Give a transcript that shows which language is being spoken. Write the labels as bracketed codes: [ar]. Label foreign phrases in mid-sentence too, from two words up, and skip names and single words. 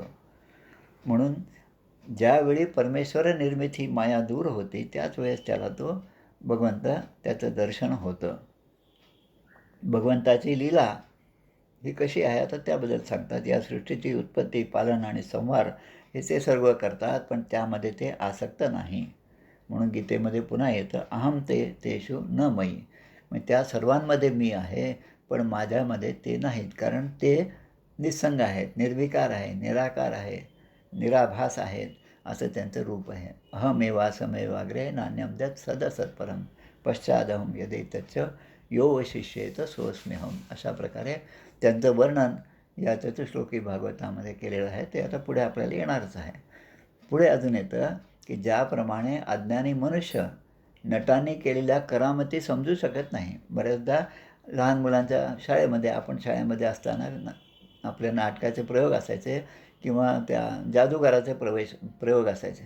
[mr] म्हणून ज्यावेळी परमेश्वर निर्मित ही माया दूर होती त्याच वेळेस त्याला तो भगवंत त्याचं दर्शन होतं. भगवंताची लीला ही कशी आहे आता त्याबद्दल सांगतात. या सृष्टीची उत्पत्ती, पालन आणि संहार हे ते सर्व करतात, पण त्यामध्ये ते आसक्त नाही. म्हणून गीतेमध्ये पुन्हा येतं, [sa] अहम तेषु न मयी. [mr] मग त्या सर्वांमध्ये मी आहे, पण माझ्यामध्ये ते नाहीत, कारण ते निस्संग आहेत, निर्विकार आहे, निराकार आहे, निराभास आहेत, असं त्यांचं रूप आहे. [sa] अहमेवासमेवाग्रे नान्यमद्यत् सदसत्परम पश्चादहम यदेतच्च यो वशिष्येत सोऽस्म्यहम. [mr] अशा प्रकारे त्यांचं वर्णन या चतुश्लोकी भागवतामध्ये केलेलं आहे. ते आता पुढे आपल्याला येणारच आहे. पुढे अजून येतं की ज्याप्रमाणे अज्ञानी मनुष्य नटांनी केलेल्या करामती समजू शकत नाही. बऱ्याचदा लहान मुलांच्या शाळेमध्ये, आपण शाळेमध्ये असताना आपल्या नाटकाचे प्रयोग असायचे किंवा त्या जादूगाराचे प्रयोग असायचे.